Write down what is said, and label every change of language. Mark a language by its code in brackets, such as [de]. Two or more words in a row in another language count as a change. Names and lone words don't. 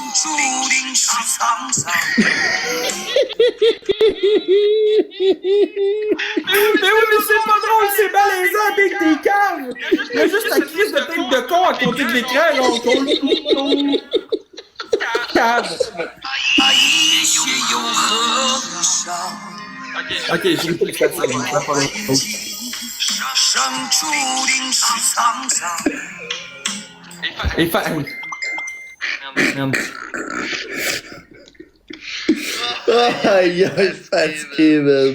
[fr] Mais oui, mais c'est pas drôle, c'est malaisant, Big, t'es calme. Il y a juste la crise de tête de con à côté de l'écran, là, on calme. Ok, j'ai pris le 4 secondes, ça pas long. [zh] 生注定是沧桑。 [fr] Et Merde. Aïe, aïe, fatigué, man.